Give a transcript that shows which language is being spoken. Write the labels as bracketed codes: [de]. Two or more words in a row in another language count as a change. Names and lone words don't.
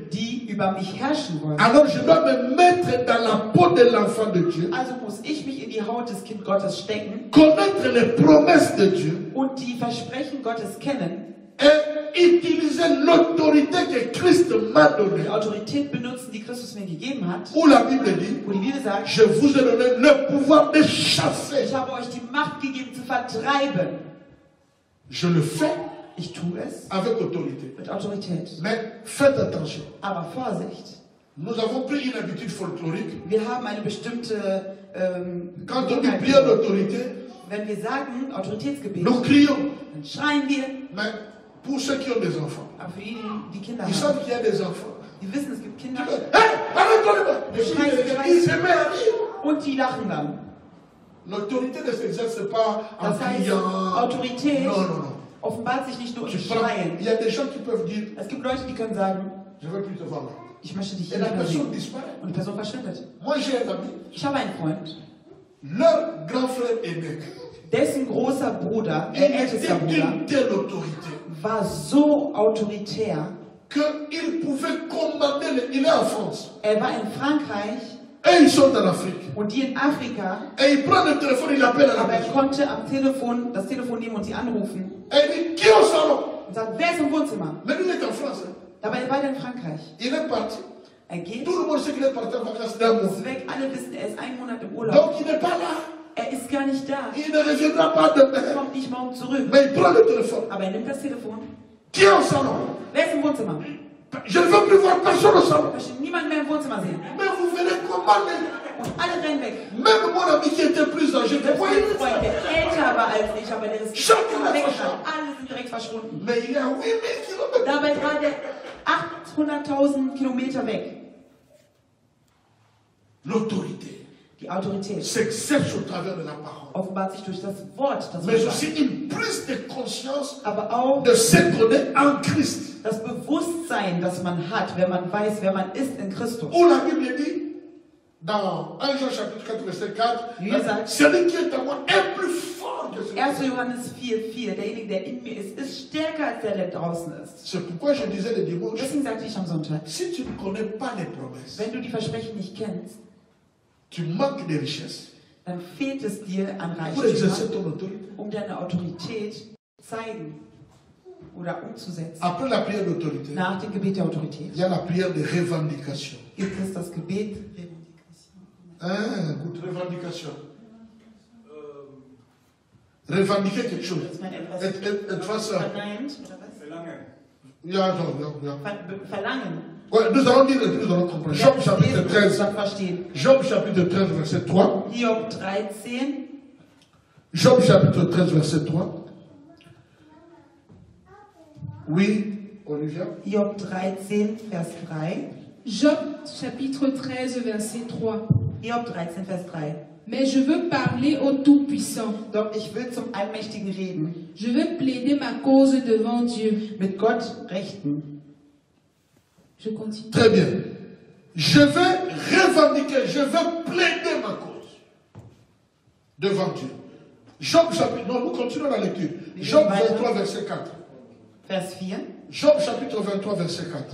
[de] die über mich herrschen wollen. [fr] Alors je dois me mettre dans la peau de l'enfant de Dieu, [de] Also muss ich mich in die Haut des Kind Gottes stecken [fr] connaître les promesses de Dieu [de] und die Versprechen Gottes kennen, [fr] et utiliser l'autorité que Christ m'a donnée. [de] die Autorität benutzen, die Christus mir gegeben hat, [fr] Où la Bible dit, [de] wo die Bibel sagt, [fr] je vous ai donné le pouvoir de chasser. [de] ich habe euch die Macht gegeben zu vertreiben. [fr] Je le fais [de] Ich tue es [fr] avec autorité. [de] mit Autorität. [fr] Mais faites attention. [de] Aber Vorsicht, [fr] Nous avons pris une habitude folklorique. [de] wir haben eine bestimmte [fr] Quand on dit prière d'autorité, [de] wenn wir sagen Autoritätsgebet, [fr] nous crions. [de] dann schreien wir. [fr] Mais pour ceux qui ont des enfants, [de] Aber für diejenigen, die Kinder [fr] ils [de] haben, [fr] savent qu'il y a des enfants. [de] die wissen, es gibt Kinder [fr] Hey, arrête-toi! Et puis, ils se mettent à rire. [de] und die lachen dann. [fr] L'autorité ne s'exerce pas en [de] Das heißt, [fr] criant. [de] Autorität [fr] Non, non, non. [de] offenbart sich nicht nur [fr] Tu [de] im [fr] prends- [de] Schreien. [fr] Il y a des gens qui peuvent dire, [de] Es gibt Leute, die können sagen, [fr] je ne veux plus te voir là. [de] ich möchte dich [fr] Et [de] hier [fr] la [de] nicht mehr [fr] personne [de] sehen. [fr] disparaît. [de] Und die Person verschwindet. [fr] Moi, j'ai un ami, [de] Ich habe einen Freund, [fr] leur grand frère aîné. [de] dessen großer Bruder, [fr] Il [de] ältester [fr] était [de] Bruder, [fr] d'une telle autorité [de] war so autoritär. [fr] qu'il pouvait commander. Il est en France. [de] Er war in Frankreich [fr] Et ils sont en Afrique. [de] und die in Afrika, [fr] Et il prend le téléphone, il appelle à la [de] aber er [fr] maison. [de] konnte am Telefon das Telefon nehmen und sie anrufen [fr] Et il dit, qui est au salon? [de] und sagt, wer ist im Wohnzimmer? [fr] Mais lui, il est en France. Hein. [de] Dabei war er in Frankreich. [fr] Il est parti. [de] Er geht, [fr] Tout le monde sait qu'il est parti en vacances d'un mois. [de] ist weg, alle wissen, er ist einen Monat im Urlaub. [fr] Donc il n'est pas là. [de] Er ist gar nicht da. [fr] Il ne reviendra pas [de] Er [fr] demain. [de] kommt nicht morgen zurück. [fr] Mais il prend le téléphone. [de] Aber er nimmt das Telefon. [fr] Qui est au salon? [de] Wer ist im Wohnzimmer? [fr] Je ne veux plus voir personne au salon. [de] Ich möchte niemanden mehr im Wohnzimmer sehen. [fr] Mais vous venez comment les... [de] Und alle rennen weg. [fr] Même mon ami qui était plus âgé, [de] Der [fr] vous voyez [de] Freund, der älter war als ich, aber der ist [fr] Chacun a [de] weggegangen. Alle sind direkt verschwunden. [fr] Mais il est à 8000 km. [de] Dabei war der 800.000 Kilometer weg. [fr] L'autorité [de] Die Autorität [fr] s'exerce au travers de la parole. [de] offenbart sich durch das Wort, das [fr] Mais [de] wir [fr] aussi [de] sagen. [fr] une prise de conscience [de] Aber auch [fr] de ce qu'on est en Christ. [de] das Bewusstsein, das man hat, wenn man weiß, wer man ist in Christus. [fr] Où la Bible dit, dans 1 Jean chapitre 4, verset 4, [de] Wie gesagt, [fr] celui qui est en moi est plus fort que celui 1. qui est en moi. [de] Johannes 4,4, derjenige, der in mir ist stärker als der, der draußen ist. [fr] C'est pourquoi je disais le dimanche, [de] Deswegen sagte ich am Sonntag, [fr] si tu ne connais pas les promesses, [de] wenn du die Versprechen nicht kennst, [fr] tu manques de richesse [de] dann fehlt es dir an [fr] pour exercer [de] Reichtum, [fr] ton autorité. [de] um deine Autorität zu zeigen oder umzusetzen. [fr] Après la prière d'autorité, [de] Nach dem Gebet der Autorität [fr] il y a la prière de revendication. [de] gibt es das Gebet. [fr] Écoute, revendication. Revendiquer quelque chose. [de] Dass man etwas Etwas, verneint oder was? ja, ja. Verlangen. [fr] Ouais, nous allons lire et puis nous allons comprendre. Job chapitre 13. [de] Das verstehen. [fr] Job chapitre 13, verset 3. [de] Hiob 13. [fr] Job chapitre 13, verset 3. Oui, Olivia. [de] Hiob 13, Vers 3. [fr] Job chapitre 13, verset 3. [de] Hiob 13, Vers 3. [fr] Mais je veux parler au Tout-Puissant. [de] Doch ich will zum Allmächtigen reden. [fr] Je veux plaider ma cause devant Dieu. [de] Mit Gott rechten. [fr] Je continue. Très bien. Je vais revendiquer, je vais plaider ma cause devant Dieu. Job chapitre, non, nous continuons la lecture. Job 23, verset 4. [de] Vers 4. [fr] Job chapitre 23, verset 4.